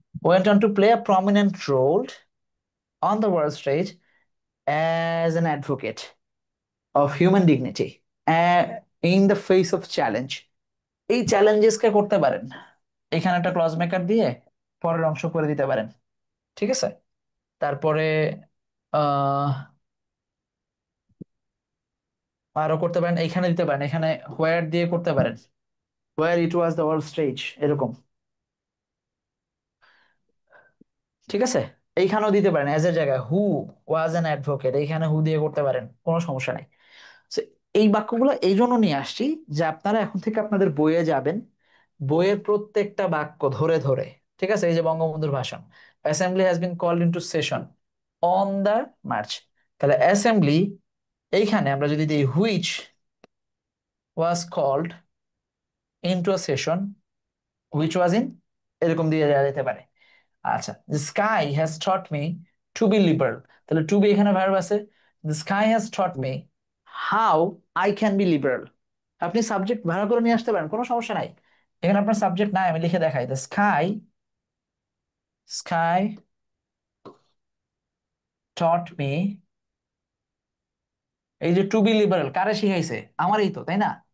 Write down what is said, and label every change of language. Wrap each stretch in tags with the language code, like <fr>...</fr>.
<en>Went on to play a prominent role on the world stage as an advocate of human dignity in the face of challenge.</en> <bn>এই challenges কে করতে পারেন, এখানে একটা clause maker দিয়ে পরের অংশ করে দিতে পারেন, ঠিক আছে? তারপরে আহ আরো করতে পারেন, এখানে দিতে পারেন, এখানে হোয়ার দিয়ে করতে পারেন,</bn> <en>where it was the world stage, এরকম।</en> <bn>ঠিক আছে, এইখানেও দিতে পারেন এজ এর জায়গায়</bn> <en>who was an advocate,</en> <bn>এইখানে হু দিয়ে করতে পারেন, কোনো সমস্যা নাই। So, এই বাক্যগুলো এই জন্য নিয়ে আসছি যে আপনারা এখন থেকে আপনাদের বইয়ে যাবেন, বইয়ের প্রত্যেকটা বাক্য ধরে ধরে, ঠিক আছে, এই যে বঙ্গবন্ধুর ভাষণ,</bn> <en>assembly has been called into session on the March,</en> <bn>তাহলে অ্যাসেম্বলি এইখানে আমরা যদি দিই</bn> <en>which was called into a session,</en> <bn>which was in, এরকম দিয়ে দেওয়া যেতে পারে।</bn> <en>আচ্ছা, the sky has taught me to be liberal,</en> <bn>তাহলে টু বি এখানে ভার্ব আছে,</bn> <en>the sky has taught me how I can be liberal।</en> <bn>আপনি সাবজেক্ট ভাড়া করে নিয়ে আসতে পারেন, কোনো সমস্যা নাই। এখানে আপনার সাবজেক্ট নাই, আমি লিখে দেখাই,</bn> <en>the sky taught me,</en> <bn>এই যে টু বি লিবারেল কারে শিখাইছে, আমারই তো, তাই না?</bn>